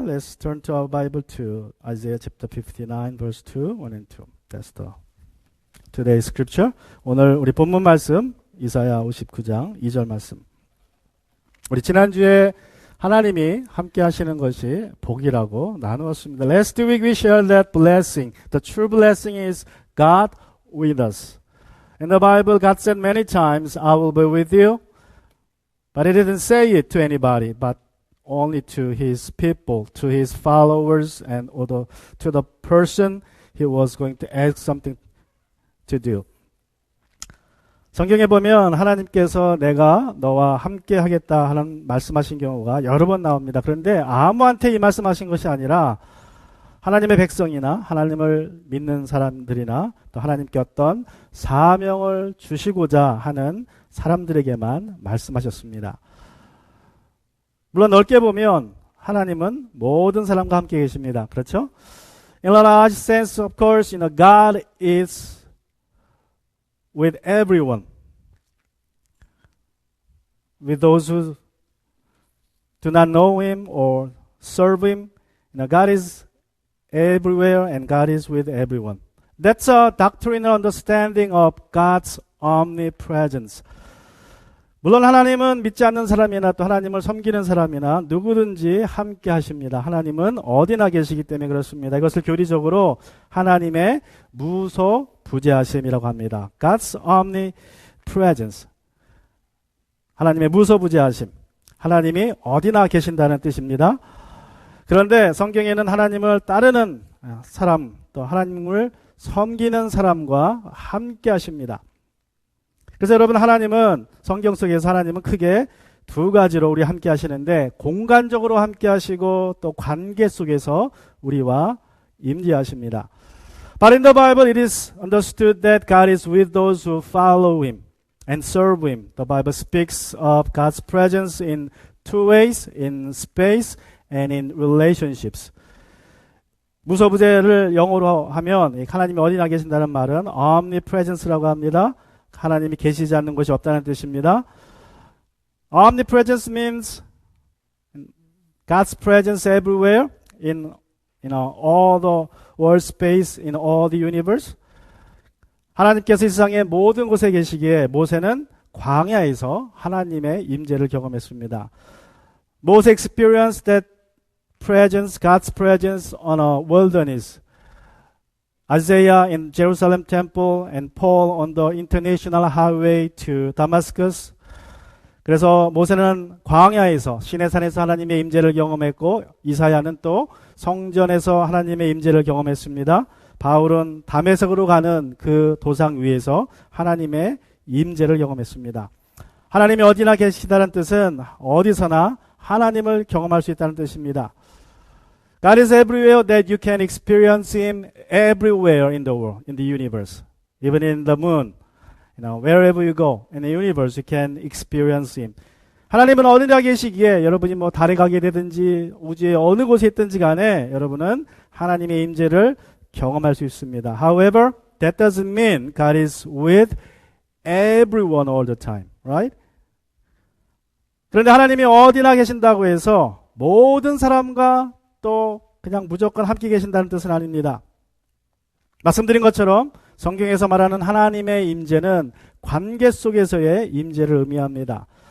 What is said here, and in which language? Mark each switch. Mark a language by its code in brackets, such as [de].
[en] Let's turn to our Bible to Isaiah chapter 59 verse 2, 1 and 2. That's the today's scripture. [ko] 오늘 우리 본문 말씀 이사야 59장 2절 말씀. 우리 지난주에 하나님이 함께 하시는 것이 복이라고 나누었습니다. [en] Last week we shared that blessing. The true blessing is God with us. In the Bible, God said many times, I will be with you. But He didn't say it to anybody, but only to His people, to His followers, and to the person He was going to ask something to do. [ko] 성경에 보면 하나님께서 내가 너와 함께 하겠다 하는 말씀하신 경우가 여러 번 나옵니다. 그런데 아무한테 이 말씀하신 것이 아니라 하나님의 백성이나 하나님을 믿는 사람들이나 또 하나님께 어떤 사명을 주시고자 하는 사람들에게만 말씀하셨습니다. 물론 넓게 보면 하나님은 모든 사람과 함께 계십니다. 그렇죠? [en] In a large sense, of course, God is with everyone. With those who do not know Him or serve Him, God is everywhere and God is with everyone. That's a doctrinal understanding of God's omnipresence. [ko] 물론 하나님은 믿지 않는 사람이나 또 하나님을 섬기는 사람이나 누구든지 함께 하십니다. 하나님은 어디나 계시기 때문에 그렇습니다. 이것을 교리적으로 하나님의 무소부재하심이라고 합니다. [en] God's omnipresence. [ko] 하나님의 무소부재하심. 하나님이 어디나 계신다는 뜻입니다. 그런데 성경에는 하나님을 따르는 사람, 또 하나님을 섬기는 사람과 함께 하십니다. 그래서 여러분, 하나님은 성경 속에서 하나님은 크게 두 가지로 우리 함께 하시는데, 공간적으로 함께 하시고 또 관계 속에서 우리와 임재하십니다. [en] But in the Bible it is understood that God is with those who follow Him and serve Him. The Bible speaks of God's presence in two ways, in space and in relationships. [ko] 무소부재를 영어로 하면 하나님이 어디나 계신다는 말은 omnipresence라고 합니다. 하나님이 계시지 않는 곳이 없다는 뜻입니다. [en] Omnipresence means God's presence everywhere in all the world space, in all the universe. [ko] 하나님께서 이 세상의 모든 곳에 계시기에 모세는 광야에서 하나님의 임재를 경험했습니다. [en] Moses experienced that presence, God's presence on a wilderness. Isaiah in Jerusalem temple and Paul on the international highway to Damascus. [ko] 그래서 모세는 광야에서 시내산에서 하나님의 임재를 경험했고, 이사야는 또 성전에서 하나님의 임재를 경험했습니다. 바울은 다메섹으로 가는 그 도상 위에서 하나님의 임재를 경험했습니다. 하나님이 어디나 계시다는 뜻은 어디서나 하나님을 경험할 수 있다는 뜻입니다. [en] God is everywhere that you can experience Him everywhere in the world, in the universe. Even in the moon, wherever you go in the universe, you can experience Him. [ko] 하나님은 어디나 계시기에 여러분이 달에 가게 되든지 우주의 어느 곳에 있든지 간에 여러분은 하나님의 임재를 경험할 수 있습니다. [en] However, that doesn't mean God is with everyone all the time, right? [ko] 그런데 하나님이 어디나 계신다고 해서 모든 사람과 또 그냥 무조건 함께 계신다는 뜻은 아닙니다. 말씀드린 것처럼 성경에서 말하는 하나님의 임재는 관계 속에서의 임재를 의미합니다.